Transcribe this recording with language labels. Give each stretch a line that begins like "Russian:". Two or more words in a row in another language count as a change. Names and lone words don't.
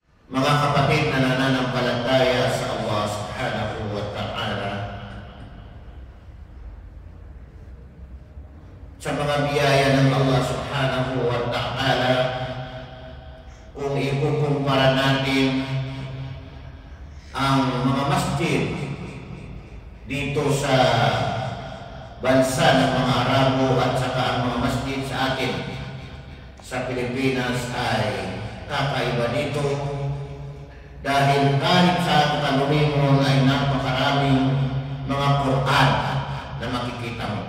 Filipino: mga kapatid na nananampalataya sa Allah
Arabic: سبحانه وتعالى,
Filipino: sa mga biyaya ng Allah
Arabic: سبحانه وتعالى,
Filipino: kung ikukumpara natin ang mga masjid dito sa bansa ng mga Arabo at saka ang mga masjid sa atin sa Pilipinas ay kakaiba dito, dahil kahit sa kalumingon ay napakaraming mga Quran na makikita mo.